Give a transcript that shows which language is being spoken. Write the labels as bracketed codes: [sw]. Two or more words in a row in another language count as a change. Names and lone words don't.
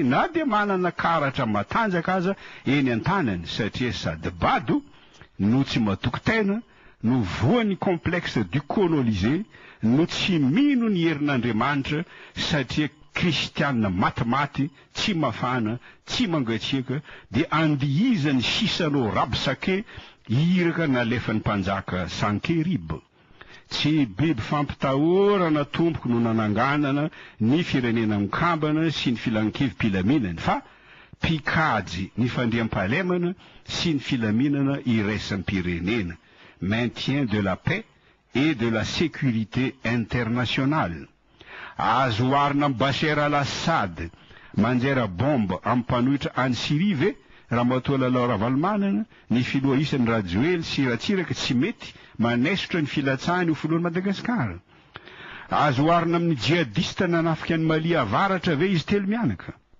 [mg] na de manana karatra matanjaka aza eny an-tanany satria sady bado no tsy matoky tena no voany [fr] complexe du colonisé [mg] no tsy mino ny herin'Andriamanitra satria kristianina matimaty tsy mafana tsy mangatsiaka de andihizany sisanao rabosake iraka nalefan'ny mpanjaka Sankeriba. Tsy biby fampitahorana tompoko no nananganana ny firenena mikambana sy ny filankevim-pilaminana fa pikajy ny fandriam-pahalemana sy ny filaminana iraisam-pirenena, [fr] maintien de la paix et de la sécurité internationale. [mg] Azo oharina amin'ny Bachar al-Assad manjera bomba amin'ny mpanohitra any Syrie ve raha matoa lalao ravalomanana ny filoha isan'ny Rajoely sy Ratsiraka tsy mety manesotra ny filatsahany ho filohan'i Madagasikara. Azo oharina amin'ny jihadista nanafika ny Mali avaratra ve izy telo mianaka.